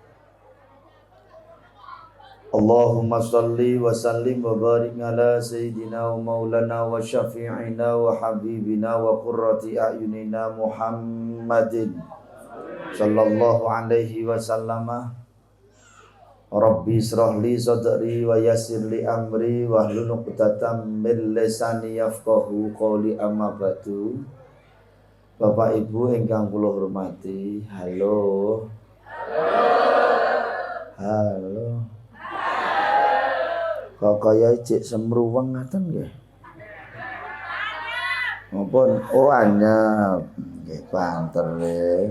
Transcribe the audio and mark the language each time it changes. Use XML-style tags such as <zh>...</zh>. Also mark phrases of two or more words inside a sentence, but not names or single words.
<ar>اللهم صل وسلم وبارك على سيدنا ومولانا وشفيعنا وحبيبنا وقرة أعيننا محمد صلى الله عليه وسلم. رب اشرح لي صدري ويسر لي أمري واحلل عقدة من لساني يفقهوا قولي أما بعد.</ar> <jv>Bapak Ibu ingkang kula hormati, halo. Halo. Kok kaya cek semruweng ngaten nggih? Maupun anyep nggih banter nggih.</jv>